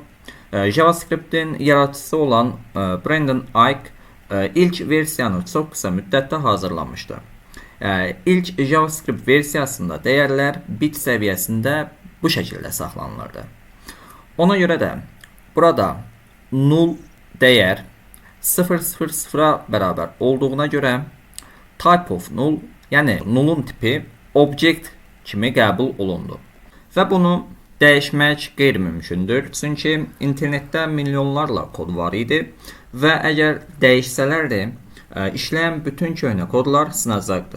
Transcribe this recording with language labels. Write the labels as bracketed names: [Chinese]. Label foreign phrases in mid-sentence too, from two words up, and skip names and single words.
[Azerbaijani] JavaScript'in yaradıcısı olan Brendan Eich ilk versiyanı çox qısa müddətdə hazırlamışdı. İlk JavaScript versiyasında dəyərlər bit səviyyəsində bu şəkildə saxlanılırdı. Ona görə də burada null dəyər 000'a bərabər olduğuna görə [English] type of null, [Azerbaijani] yəni nullun tipi object kimi qəbul olundu. Və bunu dəyişmək qeyri-mümkündür. Çünki internetdə milyonlarla kod var idi və əgər dəyişsələrdi, işləyən bütün köhnə kodlar sınacaqdı.